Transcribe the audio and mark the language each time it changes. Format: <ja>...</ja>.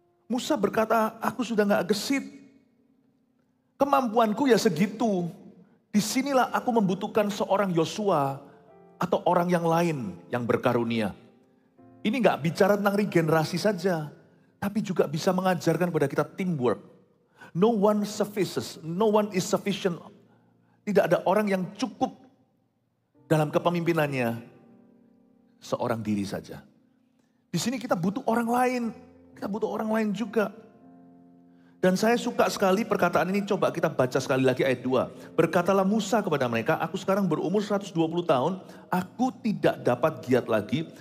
<id>Musa berkata, aku sudah gak gesit. Kemampuanku ya segitu. Disinilah aku membutuhkan seorang Yosua atau orang yang lain yang berkarunia. Ini gak bicara tentang regenerasi saja, tapi juga bisa mengajarkan kepada kita teamwork.</id> <en>No one suffices, no one is sufficient.</en> <id>Tidak ada orang yang cukup dalam kepemimpinannya seorang diri saja. Di sini kita butuh orang lain, kita butuh orang lain juga. Dan saya suka sekali perkataan ini, coba kita baca sekali lagi ayat 2. Berkatalah Musa kepada mereka, aku sekarang berumur 120 tahun, aku tidak dapat giat lagi.</id>